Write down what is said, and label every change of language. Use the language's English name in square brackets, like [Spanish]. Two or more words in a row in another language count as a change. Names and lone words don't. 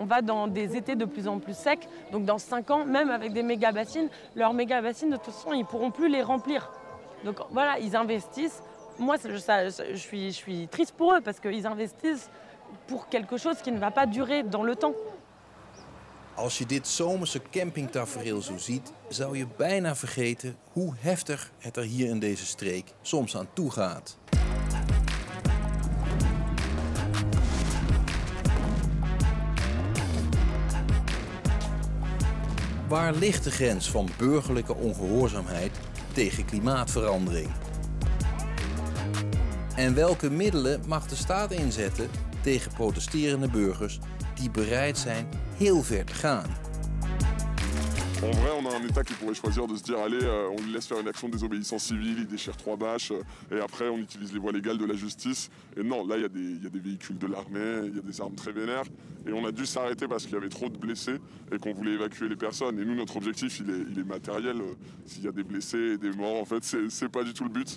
[French] on va dans des étés de plus en plus secs. Donc dans 5 ans, même avec des méga-bassines, leurs méga-bassines, de toute façon, ils ne pourront plus les remplir. Donc voilà, ils investissent. Moi, je suis triste pour eux parce qu'ils investissent pour quelque chose qui ne va pas durer dans le temps. [Dutch] Als je dit zomerse campingtafereel zo ziet, zou je bijna vergeten hoe heftig het er hier in deze streek soms aan toe gaat. Waar ligt de grens van burgerlijke ongehoorzaamheid tegen klimaatverandering? En welke middelen mag de staat inzetten tegen protesterende burgers die bereid zijn heel ver te gaan? [French] En vrai, on a un État qui pourrait choisir de se dire allez, on lui laisse faire une action de désobéissance civile, il déchire 3 bâches, et après on utilise les voies légales de la justice. Et non, là il y a des véhicules de l'armée, il y a des armes très vénères, et on a dû s'arrêter parce qu'il y avait trop de blessés et qu'on voulait évacuer les personnes. Et nous, notre objectif, il est matériel. S'il y a des blessés et des morts, en fait, c'est pas du tout le but.